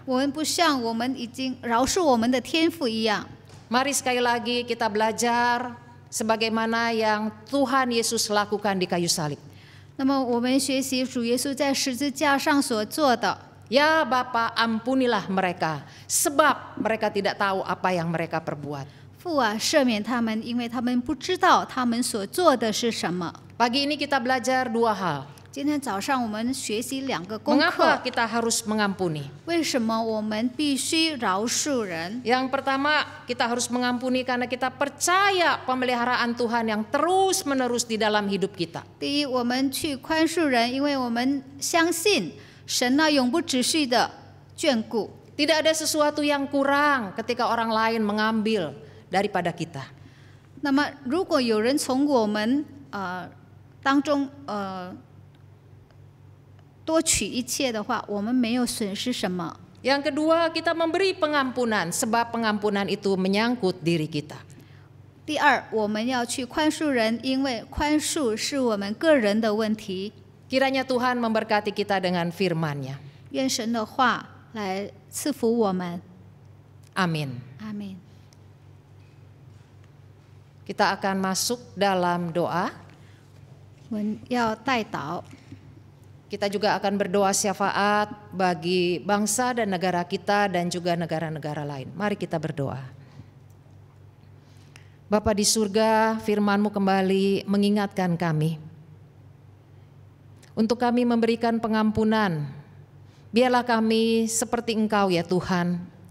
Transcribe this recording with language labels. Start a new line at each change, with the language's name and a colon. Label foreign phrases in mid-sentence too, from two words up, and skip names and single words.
Chinese: 我们不像我们已经饶恕我们的天父一样。
Indonesian: Mari sekali lagi kita belajar sebagaimana yang Tuhan Yesus lakukan di kayu salib.
Chinese: 那么我们学习主耶稣在十字架上所做的。
Indonesian: Ya Bapa, ampunilah mereka, sebab mereka tidak tahu apa yang mereka perbuat.
Chinese: 父啊，赦免他们，因为他们不知道他们所做的是什么。
Indonesian: Pagi ini kita belajar dua hal.
Chinese: 今天早上我们学习2个功
Indonesian: Mengapa
Chinese: 课，
Indonesian: kita harus mengampuni?
Chinese: 为什么我们必须饶恕人？
Indonesian: Yang pertama, kita harus mengampuni karena kita percaya pemeliharaan Tuhan yang terus-menerus di dalam hidup kita.
Chinese: 第一，我们去宽恕人，因为我们相信神那永不止息的眷顾。
Indonesian: Tidak ada sesuatu yang kurang ketika orang lain mengambil daripada kita.
Chinese: 那么，如果有人从我们当中多取一切的话，我们没有损失什么。
Indonesian: Yang kedua, kita memberi pengampunan sebab pengampunan itu menyangkut diri kita.
Chinese: 第二，我们要去宽恕人，因为宽恕是我们个人的问题。
Indonesian: Kiranya Tuhan memberkati kita dengan firman-Nya.
Chinese: 愿神的话来赐福我们。
Indonesian: Amin.
Chinese: 阿门。
Indonesian: Kita akan masuk dalam doa.
Chinese: 我们要代祷，
Indonesian: Kita juga akan berdoa syafaat bagi bangsa dan negara kita dan juga negara-negara lain. Mari kita berdoa. Bapa di surga, firman-Mu kembali mengingatkan kami. Untuk kami memberikan pengampunan, biarlah kami seperti Engkau ya Tuhan.